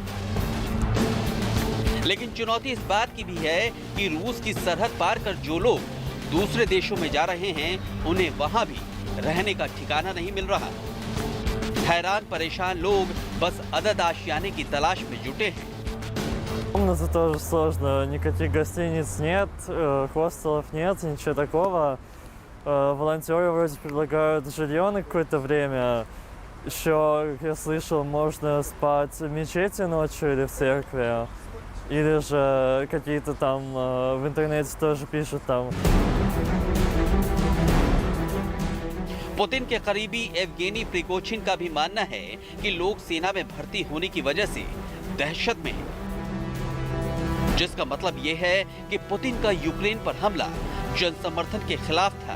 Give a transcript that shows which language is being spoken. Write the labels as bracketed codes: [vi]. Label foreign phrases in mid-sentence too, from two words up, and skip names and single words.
[hi] लेकिन चुनौती इस बात की भी है कि रूस की सरहद पार कर जो लोग दूसरे देशों में जा रहे हैं, उन्हें वहां भी रहने का ठिकाना नहीं मिल रहा। हैरान परेशान लोग बस अदद आशियाने की तलाश में जुटे हैं। [ru] Комната тоже сложно, никаких гостиниц нет, хостелов нет, ничего такого. Волонтеры вроде предлагают жилье на какое-то время. Еще, как я слышал, можно спать в мечети ночью или в церкви. Или же какие-то там в интернете тоже пишут там. [hi] पुतिन के करीबी एवगेनी प्रिगोजिन का भी मानना है कि लोग सेना में भर्ती होने की वजह से दहशत में हैं, जिसका मतलब यह है कि पुतिन का यूक्रेन पर हमला जन समर्थन के खिलाफ था।